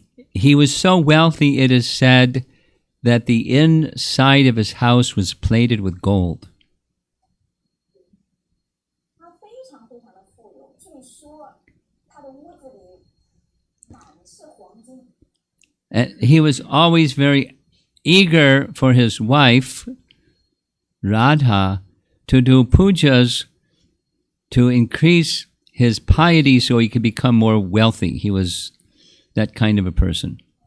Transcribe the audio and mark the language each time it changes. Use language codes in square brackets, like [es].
[en] He was so wealthy, it is said that the inside of his house was plated with gold. [zh] 他非常非常的富有，据说他的屋子里满是黄金。 [en] And he was always very eager for his wife, Radha, to do pujas to increase his piety so he could become more wealthy. He was that kind of a person.